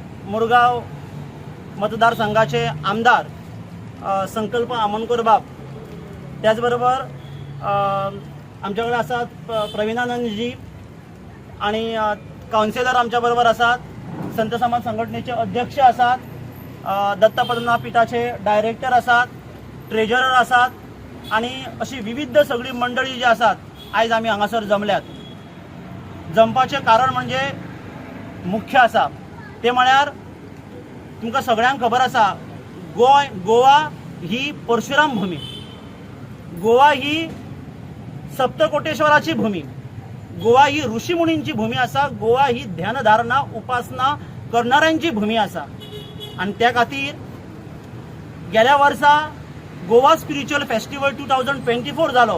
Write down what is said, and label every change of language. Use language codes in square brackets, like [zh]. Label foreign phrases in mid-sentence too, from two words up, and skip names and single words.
[mr] मुरगाव मतदारसंघाचे आमदार संकल्प आमोणकर बाब, त्याचबरोबर आमच्याकडे असतात प्रवीणानंदजी आणि काउन्सिलर आमच्याबरोबर असतात, संत समाज संघटनेचे अध्यक्ष असतात, दत्त पद्मनाभपीठाचे डायरेक्टर असतात, ट्रेजरर असतात आणि अशी विविध सगळी मंडळी जी असतात आज आम्ही [kok] हांगासर जमल्यात। जमपाचे कारण म्हणजे मुख्य असा ते म्हळ्यार तुमकां सगळ्यांक खबर आसा गोवा ही परशुराम भूमी, गोवा ही सप्तकोटेश्वराची भूमी, गोवा ही ऋषीमुनींची भूमी असा, गोवा ही ध्यानधारणा उपासना करणाऱ्यांची भूमी असा आणि त्या खातीर गेल्या वर्सा गोवा स्पिरिच्युअल फेस्टिवल 2024 जालो।